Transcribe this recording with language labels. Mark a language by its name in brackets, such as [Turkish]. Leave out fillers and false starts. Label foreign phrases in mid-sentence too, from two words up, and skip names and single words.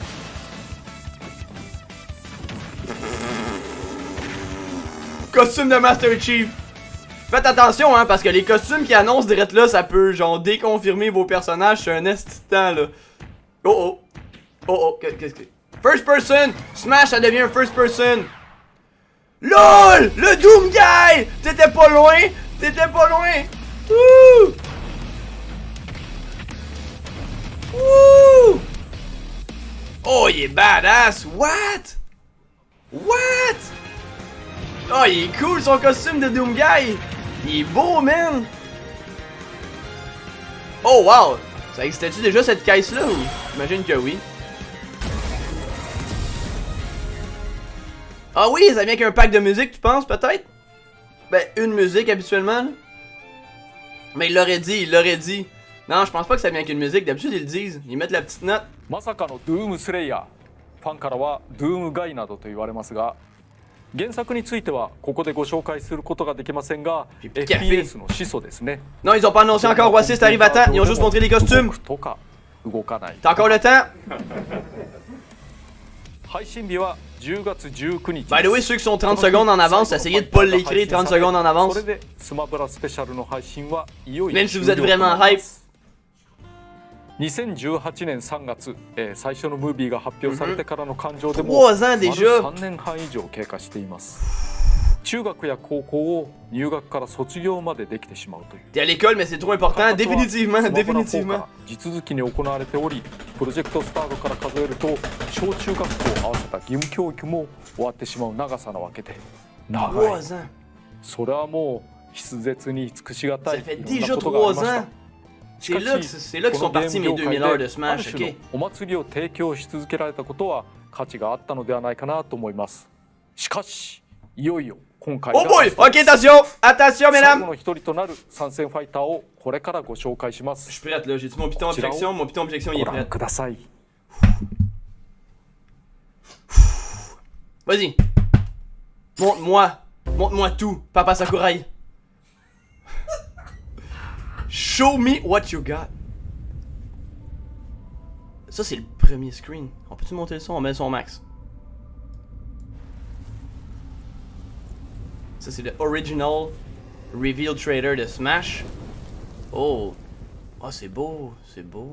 [French] Costume de Master Chief. Faites attention, hein, parce que les costumes qui annoncent direct là, ça peut, genre, déconfirmer vos personnages sur un esti de temps, là. Oh, oh. Oh, oh, qu'est-ce que... [English] First person! [French] Smash, ça devient un [English] first person! [French] LOL! Le Doom Guy! T'étais pas loin! T'étais pas loin! Wouh! Wouh! Oh, il est badass! What? What? Oh, il est cool son costume de Doom Guy! Il est beau, man! Oh, wow! Ça existait-tu déjà cette caisse-là ou? J'imagine que oui. Ah oui, ça vient avec un pack de musique, tu penses, peut-être? Ben, une musique habituellement, là. Mais il l'aurait dit, Non, je pense pas que ça vient avec une musique, d'habitude ils le disent, ils mettent la petite note. [Japanese] まさかのドゥームスレイヤー、ファンからはドゥームガイなどと言われますが、原作についてはここでご紹介することができませんが、FPS の始祖ですね。 [French] Non, ils ont pas annoncé encore voici, ça arrive à temps, ils ont juste montré les costumes. [Japanese] 動くとか動かない。 [French] T'as encore le temps? [Japanese] 配信日は10月19日。 [English] By the way, [French] ceux qui sont 30 secondes en avance, essayez de pas l'écrire 30 secondes en avance. [Japanese] それでスマブラスペシャルの配信はいよいよ [French] Même si vous êtes vraiment hype. [Japanese] 2018 年3月、最初のムービーが発表されてからの感情でも [French] 3 ans déjà. [Japanese] 3 年半以上経過しています。中学や高校を入学から卒業までできてしまうという。 [French] T'es à l'école, mais c'est trop important, définitivement, définitivement. [Japanese] 地続きに行われており、プロジェクトスタートから数えると小中学校を合わせた義務教育も終わってしまう長さなわけで、長い。 [French] 3 ans. [Japanese] それはもう筆舌に尽くしがたい。 [French] Ça fait déjà 3 ans. C'est là que sont partis mes 2000 heures de Smash, ok? [Japanese] お祭りを提供し続けられたことは価値があったのではないかなと思います。しかしいよいよ今回 Oh が [French] boy! Ok, attention! Attention, [Japanese] 最 [French] mesdames! [Japanese] 後の一人となる参戦ファイターをこれからご紹介しま [French] Je [Japanese] す。 [French] suis prête là, j'ai-tu mon piton objection? Mon piton objection, il est [Japanese] ご覧 [French] prêt. [Japanese] ください。 [French] Vas-y! Montre-moi! Montre-moi tout, Papa Sakurai! [English] Show me what you got! [French] Ça, c'est le premier screen. On peut-tu monter le son? On met le son max. Ça, c'est le [English] original reveal trailer [French] de Smash. Oh! Oh, c'est beau! C'est beau!